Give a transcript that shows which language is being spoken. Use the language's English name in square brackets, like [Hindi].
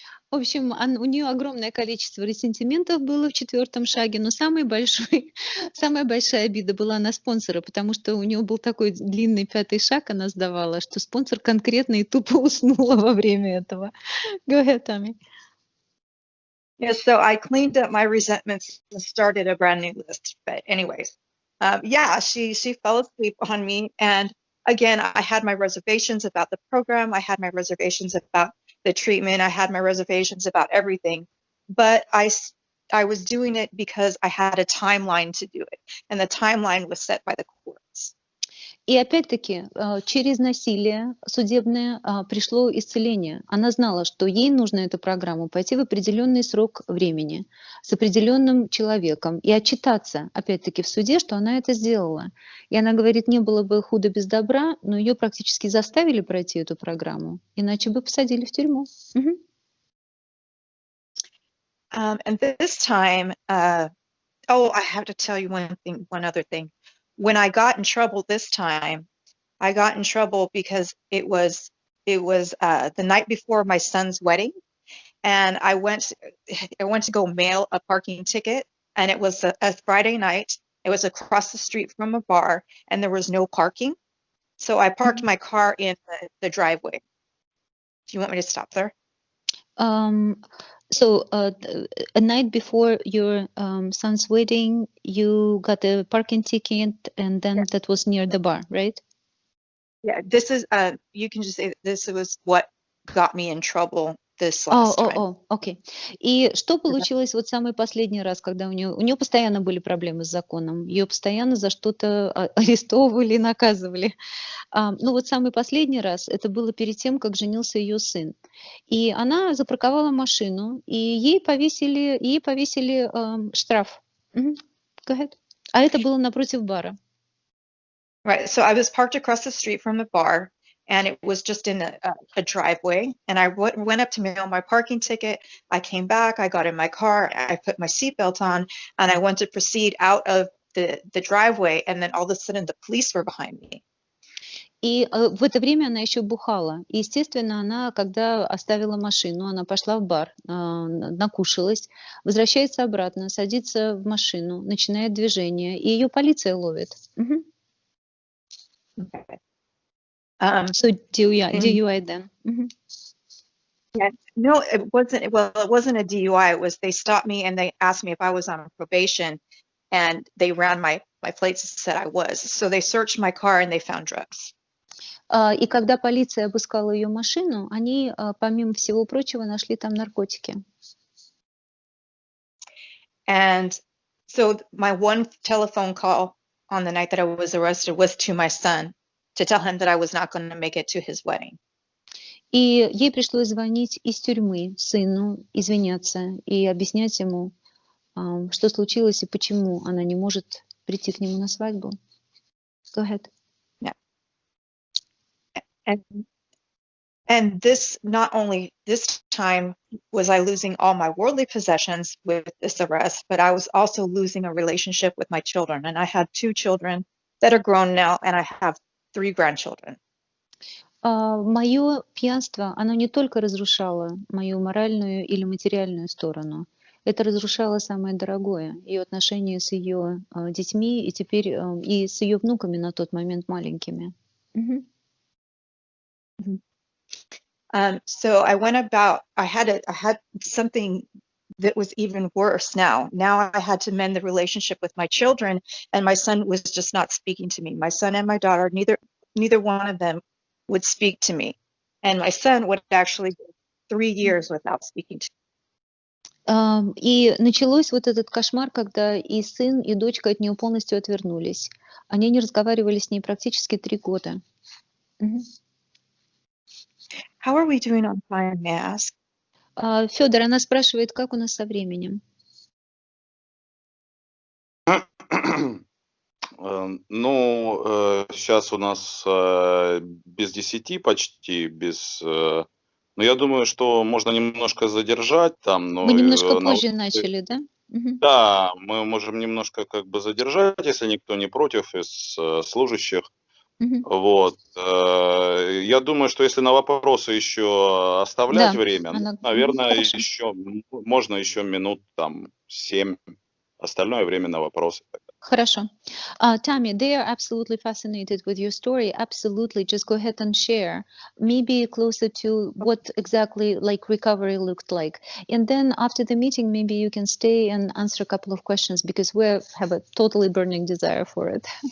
[Russian] В общем, у нее огромное количество ресентиментов было в 4-м шаге, но самая большая обида была на спонсора, потому что у нее был такой длинный 5-й шаг, она сдавала, что спонсор конкретно и тупо уснула во время этого. [English] Go ahead, Tammy. Yeah, so I cleaned up my resentments and started a brand new list. But anyways, yeah, she fell asleep on me, and again, I had my reservations about the program. I had my reservations about the treatment. I had my reservations about everything, but I was doing it because I had a timeline to do it, and the timeline was set by the courts. [Russian] И опять-таки через насилие судебное пришло исцеление. Она знала, что ей нужно эту программу пойти в определенный срок времени с определенным человеком и отчитаться, опять-таки, в суде, что она это сделала. И она говорит, не было бы худо без добра, но ее практически заставили пройти эту программу, иначе бы посадили в тюрьму. Мгм. [English] And this time, I have to tell you one other thing. When I got in trouble this time, I got in trouble because it was the night before my son's wedding, and I went to go mail a parking ticket, and it was a Friday night. It was across the street from a bar, and there was no parking, so I parked my car in the driveway. Do you want me to stop there? So a night before your son's wedding, you got a parking ticket, and then that was near the bar, right? Yeah, this is, you can just say this was what got me in trouble this last time. [Russian] Окей. И что получилось вот самый последний раз, когда у нее постоянно были проблемы с законом, ее постоянно за что-то арестовывали и наказывали. Ну вот самый последний раз, это было перед тем, как женился ее сын. И она запарковала машину, и ей повесили штраф. [English] Go ahead. [Russian] А это было напротив бара. [English] Right, so I was parked across the street from the bar, and it was just in a driveway, and I went up to mail my parking ticket. I came back, I got in my car, I put my seatbelt on, and I went to proceed out of the driveway, and then all of a sudden the police were behind me. [Russian] И в это время она еще бухала. И, естественно, она, когда оставила машину, она пошла в бар, накушалась, возвращается обратно, садится в машину, начинает движение, и ее полиция ловит. [English] Okay. So DUI then. Yeah, no, it wasn't. Well, it wasn't a DUI. It was they stopped me and they asked me if I was on probation, and they ran my plates and said I was. So they searched my car and they found drugs. [Russian] И когда полиция обыскала ее машину, они, помимо всего прочего, нашли там наркотики. [English] And so my one telephone call on the night that I was arrested was to my son to tell him that I was not going to make it to his wedding. [Russian] И ей пришлось звонить из тюрьмы сыну, извиняться и объяснять ему, что случилось и почему она не может прийти к нему на свадьбу. [English] Go ahead. Yeah. And this, not only this time was I losing all my worldly possessions with this arrest, but I was also losing a relationship with my children. And I had 2 children that are grown now, and I have 3 grandchildren. [Russian] Мое пьянство, оно не только разрушало мою моральную или материальную сторону, это разрушало самое дорогое, ее отношения с ее детьми и теперь и с ее внуками на тот момент маленькими. [English] So I went about, I had something that was even worse now. Now I had to mend the relationship with my children, and my son was just not speaking to me. My son and my daughter, neither one of them would speak to me. And my son would actually go 3 years without speaking to me. [Russian] И началось вот этот кошмар, когда и сын, и дочка от нее полностью отвернулись. Они не разговаривали с ней практически 3 года. [English] How are we doing on time, may I ask? [Russian] Федор, она спрашивает, как у нас со временем? Ну, сейчас у нас без 10 почти, ну, я думаю, что можно немножко задержать там. Но Мы немножко позже начали, да? Да, мы можем немножко как бы задержать, если никто не против из служащих. Вот. Я думаю, что если на вопросы еще оставлять время, наверное, еще можно еще минут там 7, остальное время на вопросы. Хорошо. [English] Tammy, they are absolutely fascinated with your story. Absolutely. Just go ahead and share. Maybe closer to what exactly like recovery looked like. And then after the meeting, maybe you can stay and answer a couple of questions because we have a totally burning desire for it.